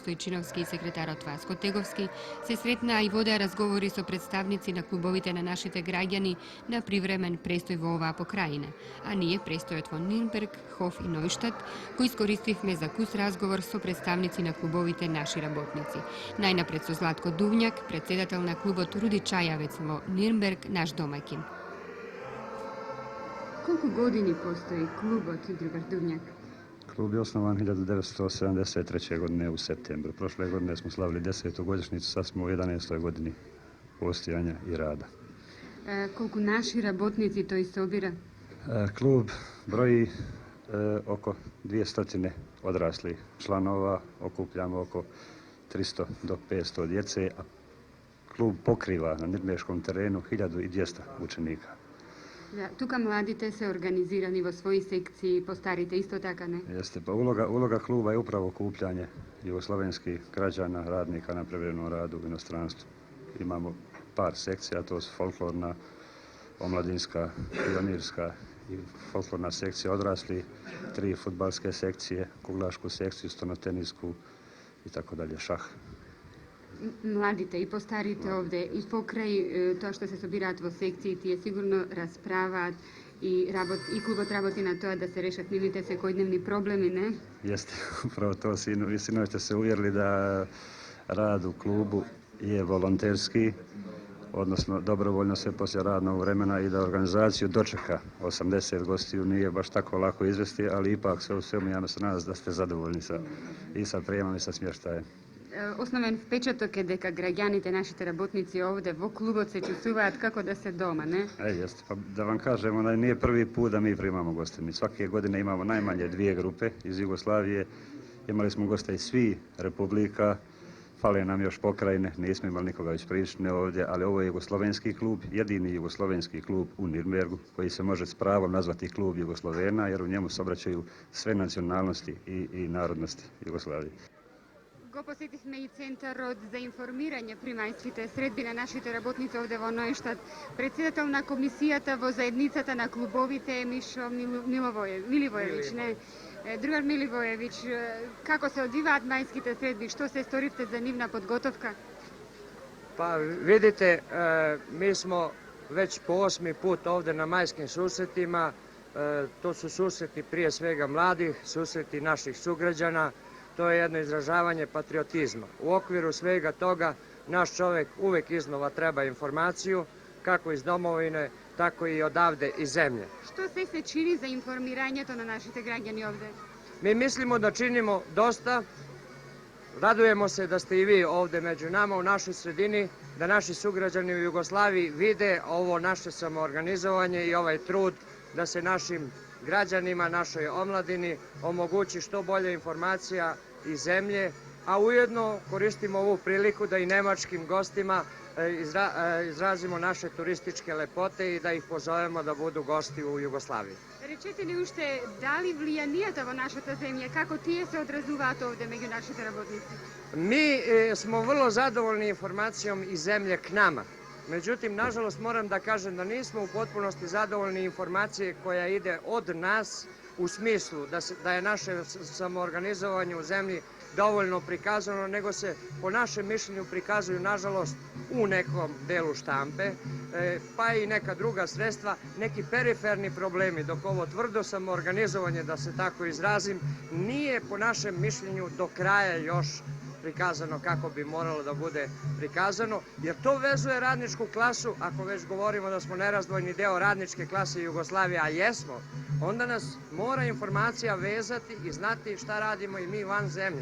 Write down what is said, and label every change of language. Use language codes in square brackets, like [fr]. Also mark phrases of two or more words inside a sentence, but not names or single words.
[mk] Стојчиновски и секретарот Васко Теговски, се сретнаа и водеа разговори со представници на клубовите на нашите граѓани на привремен престој во оваа покрајина, а ние престојот во Нирнберг, Хоф и Нојштад, кој искористивме за кус разговор со представници на клубовите наши работници. Најнапред со Златко Дувњак, председател на клубот Руди Чајавец во Нирнберг, наш домаќин. Колку години постои клубот Другар Дувњак? [sr] Klub je osnovan 1973. godine u septembru. Prošle godine smo slavili 10. godišnjicu, sad smo u 11. godini postojanja i rada. [mk] Колку наши работници тој собира? [sr] Klub broji oko 200 odraslih članova, okupljamo oko 300 do 500 djece, a klub pokriva na nirnberškom terenu 1200 učenika. [mk] Да, тука младите се организирани во своји секции, постарите исто така, не? [sr] Jeste, pa uloga kluba je upravo okupljanje jugoslovenskih građana, radnika na privremenom radu u inostranstvu. Imamo par sekcija, to su folklorna, omladinska, pionirska i folklorna sekcija odrasli, 3 fudbalske sekcije, kuglašku sekciju, stonotenisku i tako dalje, šah. [mk] Младите и постарите овде и покрај тоа што се собираат во секции, тие сигурно расправаат и клубот работи на тоа да се решат нивните секојдневни проблеми, не? [sr] Jeste, upravo to, sinoć ste se uvjerili da rad u klubu je volonterski, odnosno dobrovoljno se poslije radnog vremena i da organizaciju dočeka 80 gostiju nije baš tako lako izvesti, ali ipak sve u svemu ja se nadam da ste zadovoljni i sa prijemom i sa smještajem. [mk] Основен впечаток е дека граѓаните, нашите работници овде во клубот се чувствуваат како да се дома, не? [sr] Jeste, pa da vam kažemo, nije prvi put da mi primamo goste. Mi svake godine imamo najmanje 2 grupe iz Jugoslavije. Imali smo goste iz svih republika, fale nam još pokrajine, nismo imali nikoga iz Prištine ovdje, ali ovo je jugoslovenski klub, jedini jugoslovenski klub u Nirnbergu, koji se može s pravom nazvati klub Jugoslovena, jer u njemu se obraćaju sve nacionalnosti i narodnosti Jugoslavije. [mk] Го посетивме и Центарот за информирање при мајските средби на нашите работници овде во Нојштад. Председател на комисијата во заедницата на клубовите е Мишо Миливоевиќ, не? Другар Миливоевиќ, како се одвиваат мајските средби? Што се сторивте за нивна подготовка? [sr] Pa vidite, mi smo već po 8. put ovde na majskim susretima. To su susreti prije svega mladih, susreti naših sugrađana. To je jedno izražavanje patriotizma. U okviru svega toga naš čovek uvek iznova treba informaciju, kako iz domovine, tako i odavde iz zemlje. [mk] Што се чини за информирањето на нашите граѓани овде? [sr] Mi mislimo da činimo dosta. Radujemo se da ste i vi ovde među nama u našoj sredini, da naši sugrađani u Jugoslaviji vide ovo naše samoorganizovanje i ovaj trud da se našim građanima, našoj omladini omogući što bolja informacija iz zemlje, a ujedno koristimo ovu priliku da i nemačkim gostima izrazimo naše turističke lepote i da ih pozovemo da budu gosti u Jugoslaviji. [mk] Речете ли уште дали влијанијата во нашата земја, како тие се одразуваат овде меѓу нашите работници? [sr] Mi smo vrlo zadovoljni informacijom iz zemlje k nama. Međutim, nažalost, moram da kažem da nismo u potpunosti zadovoljni informacije koja ide od nas u smislu da je naše samoorganizovanje u zemlji dovoljno prikazano, nego se po našem mišljenju prikazuju, nažalost, u nekom delu štampe, pa i neka druga sredstva, neki periferni problemi, dok ovo tvrdo samoorganizovanje, da se tako izrazim, nije po našem mišljenju do kraja još prikazano kako bi moralo da bude prikazano, jer to vezuje radničku klasu, ako već govorimo da smo nerazdvojni deo radničke klase Jugoslavije, a jesmo, onda nas mora informacija vezati i znati šta radimo i mi van zemlje.